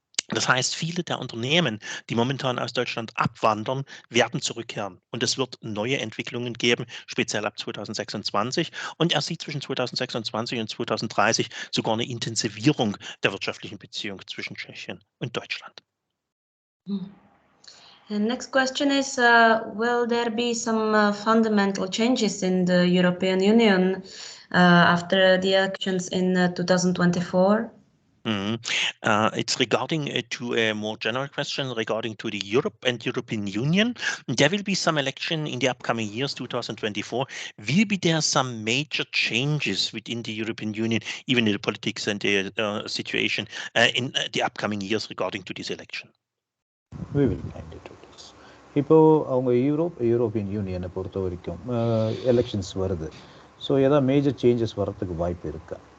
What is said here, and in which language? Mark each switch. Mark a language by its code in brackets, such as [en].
[de] Das heißt, viele der Unternehmen, die momentan aus Deutschland abwandern, werden zurückkehren. Und es wird neue Entwicklungen geben, speziell ab 2026. Und er sieht zwischen 2026 und 2030 sogar eine Intensivierung der wirtschaftlichen Beziehung zwischen Tschechien und Deutschland. [en] And next question is, will there be some fundamental changes in the European Union after the elections in 2024? It's regarding to a more general question regarding to the Europe and European Union. There will be some election in the upcoming years, 2024. Will be there some major changes within the European Union, even in the politics and the situation in the upcoming years regarding to this election? We will find it. [ta] இப்போ அவங்க European யூனியனை பொறுத்த வரைக்கும் elections வருது. So ஏதாவது major changes வரத்துக்கு வாய்ப்பு இருக்கா?